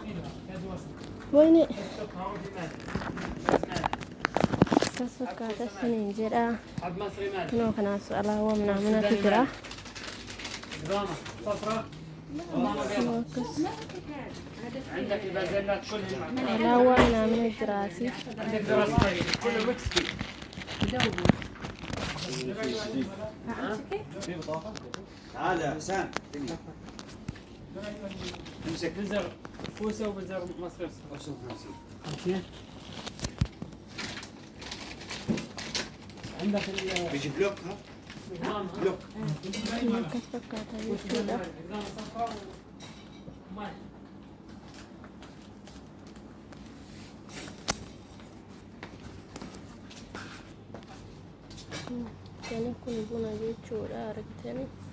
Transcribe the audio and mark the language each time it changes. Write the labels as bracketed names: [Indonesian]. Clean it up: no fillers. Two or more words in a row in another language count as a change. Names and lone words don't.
[Oromo] Wayini akkas fakkaata isiniin jedha. Kinoo kanaas alaawaa manatu jira. Alaawaa mana jiraasi. [Arabic] تعال يا حسام امسك بزر فوسه وبزر مصري 50 عندك بيجي بلوك ها بلوك [Oromo] Akkas fakkaata jechuudha. Kan kun buna jechuudha argitanii.